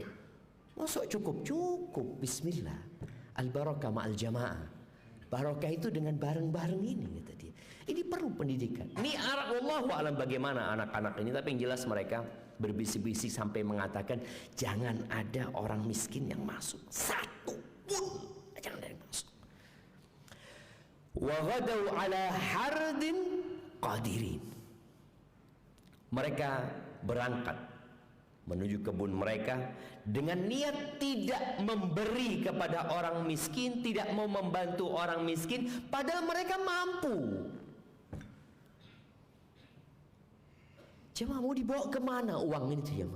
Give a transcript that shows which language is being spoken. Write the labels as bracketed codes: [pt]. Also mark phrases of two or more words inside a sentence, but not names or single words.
[id] Masuk cukup bismillah. [ar] البركة مع الجماعة. [id] Barakah itu dengan bareng-bareng ini kata dia. Ini perlu pendidikan. Ini [ar] والله أعلم [id] bagaimana anak-anak ini, tapi yang jelas mereka berbisik-bisik sampai mengatakan jangan ada orang miskin yang masuk. Satu pun jangan ada yang masuk. [ar] وغدوا على حرد قادرين. [id] Mereka berangkat menuju kebun mereka dengan niat tidak memberi kepada orang miskin, tidak mau membantu orang miskin, padahal mereka mampu. Jemaah mau dibawa kemana uang ini jemaah?